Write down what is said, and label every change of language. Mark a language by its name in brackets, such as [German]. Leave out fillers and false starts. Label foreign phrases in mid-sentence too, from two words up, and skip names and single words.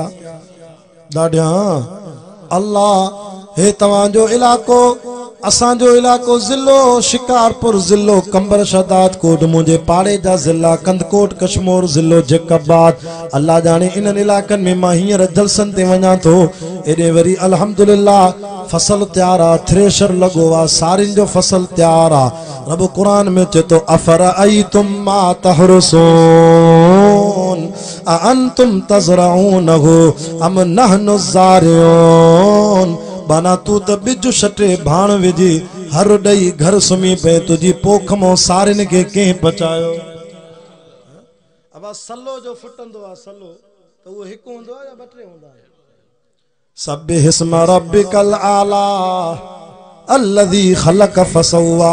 [Sindhi] ॾाढा अल्लाह हे तव्हांजो इलाइक़ो, असांजो इलाइक़ो ज़िलो शिकारपुर ज़िलो कंबर शदात कोट, मुंहिंजे पाड़े जा ज़िला कंदकोट कश्मीर ज़िलो जैकबाद। अल्लाह जाने इन्हनि इलाइक़नि में मां हींअर जलसनि ते वञा थो, एॾे वरी अल्हम्दुलिल्लाह फसल तैयार आहे, थ्रेशर लॻो आहे, सारिन जो फसल तैयार आहे। रब क़ुरान में चए थो [Arabic] أفرأيتم ما تحرثون أأنتم تزرعونه أم نحن الزارعون. [Sindhi] बाना तू त बिज छटे भाण विझी हर ॾेई घर सुम्ही पए, तुंहिंजी पोख मां सारिन खे कंहिं बचायो? अब सलो जो फुटंदो आहे, सलो त उहो हिकु हूंदो आहे या 2-3 हूंदा आहिनि? [Arabic] سبح اسم ربك الأعلى الذي خلق فسوى.